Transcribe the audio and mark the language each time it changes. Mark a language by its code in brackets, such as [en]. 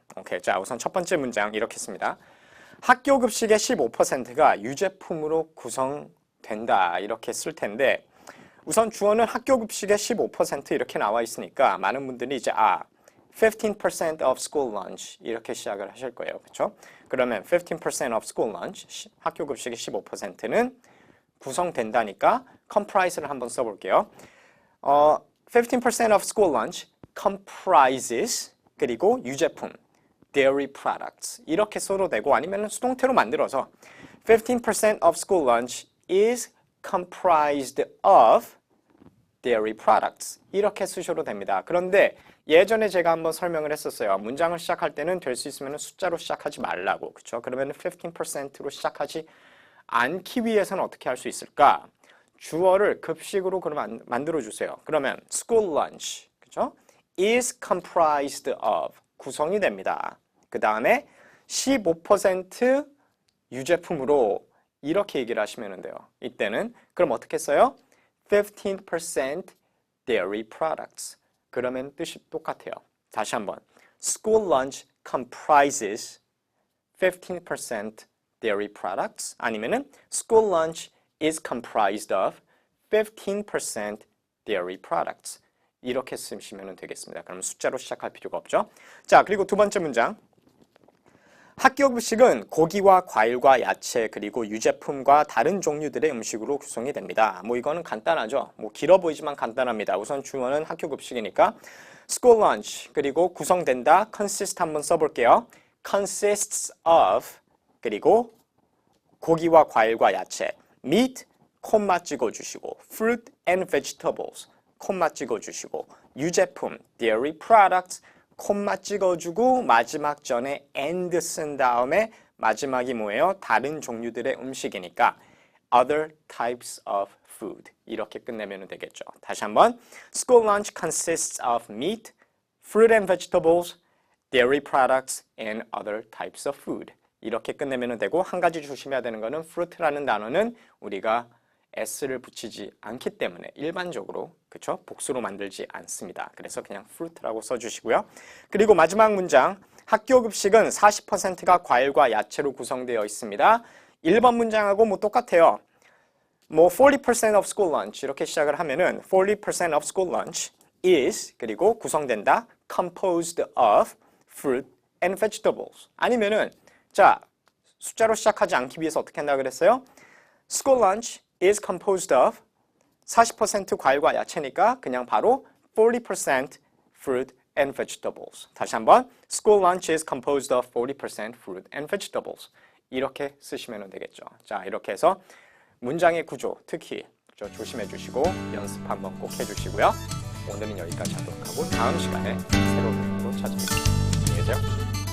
[ko] 오케이, 자 우선 첫 번째 문장 이렇게 씁니다. 학교 급식의 15%가 유제품으로 구성된다 이렇게 쓸 텐데 우선 주어는 학교 급식의 15% 이렇게 나와 있으니까 많은 분들이 이제 [en] 15% of school lunch [ko] 이렇게 시작을 하실 거예요. 그렇죠? 그러면 [en] 15% of school lunch [ko] 학교 급식의 15%는 구성된다니까 [en] comprise를 [ko] 한번 써볼게요. [en] 15% of school lunch comprises [ko] 그리고 유제품 [en] dairy products [ko] 이렇게 써도 되고 아니면 수동태로 만들어서 [en] 15% of school lunch is comprised of dairy products [ko] 이렇게 쓰셔도 됩니다. 그런데 예전에 제가 한번 설명을 했었어요. 문장을 시작할 때는 될 수 있으면 숫자로 시작하지 말라고. 그렇죠? 그러면 15%로 시작하지 않기 위해서는 어떻게 할 수 있을까? 주어를 급식으로 그러면 만들어 주세요. 그러면 [en] school lunch [ko] 그렇죠? [en] is comprised of [ko] 구성이 됩니다. 그 다음에 15% 유제품으로 이렇게 얘기를 하시면 돼요. 이때는 그럼 어떻게 써요? [en] 15% dairy products. [ko] 그러면 뜻이 똑같아요. 다시 한번. [en] School lunch comprises 15% dairy products. [ko] 아니면은 [en] school lunch is comprised of 15% dairy products. [ko] 이렇게 쓰시면 되겠습니다. 그럼 숫자로 시작할 필요가 없죠. 자, 그리고 두 번째 문장. 학교 급식은 고기와 과일과 야채 그리고 유제품과 다른 종류들의 음식으로 구성이 됩니다. 뭐 이거는 간단하죠. 뭐 길어 보이지만 간단합니다. 우선 주어는 학교 급식이니까 [en] school lunch [ko] 그리고 구성된다 consist 한번 써볼게요. [en] consists of [ko] 그리고 고기와 과일과 야채 meat 콤마 찍어주시고 [en] fruit and vegetables [ko] 콤마 찍어주시고 유제품 [en] dairy products [ko] 콤마 찍어주고 마지막 전에 and 쓴 다음에 마지막이 뭐예요? 다른 종류들의 음식이니까 [en] other types of food [ko] 이렇게 끝내면 되겠죠. 다시 한번 [en] School lunch consists of meat, fruit and vegetables, dairy products, and other types of food [ko] 이렇게 끝내면 되고 한 가지 조심해야 되는 거는 fruit라는 단어는 우리가 s를 붙이지 않기 때문에 일반적으로 그쵸? 복수로 만들지 않습니다. 그래서 그냥 fruit라고 써주시고요. 그리고 마지막 문장 학교 급식은 40%가 과일과 야채로 구성되어 있습니다. 1번 문장하고 뭐 똑같아요. [en] 뭐 40% of school lunch [ko] 이렇게 시작을 하면은 [en] 40% of school lunch is [ko] 그리고 구성된다 [en] composed of fruit and vegetables. [ko] 아니면은 자 숫자로 시작하지 않기 위해서 어떻게 한다 그랬어요? [en] School lunch is composed of 40% [ko] 과일과 야채니까 그냥 바로 [en] 40% fruit and vegetables. [ko] 다시 한번 [en] School lunch is composed of 40% fruit and vegetables. [ko] 이렇게 쓰시면 되겠죠. 자 이렇게 해서 문장의 구조 특히 조심해 주시고 연습 한번 꼭 해주시고요. 오늘은 여기까지 하도록 하고 다음 시간에 새로운 내용으로 찾아뵙겠습니다. 안녕히 계세요.